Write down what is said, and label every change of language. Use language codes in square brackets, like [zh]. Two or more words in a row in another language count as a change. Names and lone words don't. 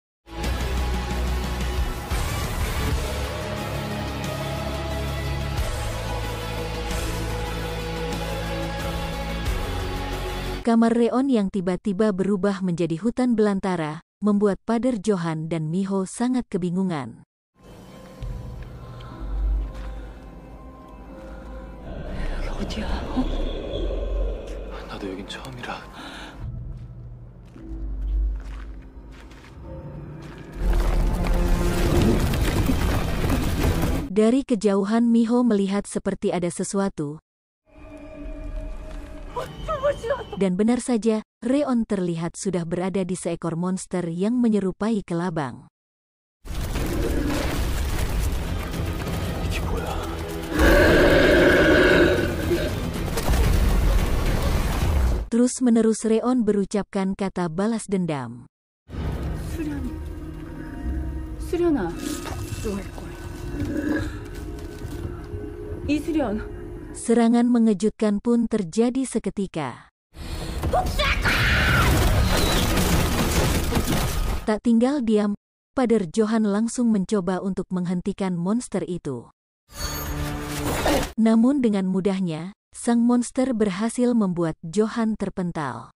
[id] Kamar Reon yang tiba-tiba berubah menjadi hutan belantara, membuat Pader Johan dan Miho sangat kebingungan. [ko] 어디야? 나도 여긴 처음이라. [id] Dari kejauhan Miho melihat seperti ada sesuatu. Dan benar saja, Reon terlihat sudah berada di seekor monster yang menyerupai kelabang. [ko] 이게 뭐야? [id] Terus-menerus Reon berucapkan kata balas dendam. [ko] 수련아. 이수련. [id] Serangan mengejutkan pun terjadi seketika. Tak tinggal diam, Pader Johan langsung mencoba untuk menghentikan monster itu. Namun dengan mudahnya, sang monster berhasil membuat Johan terpental.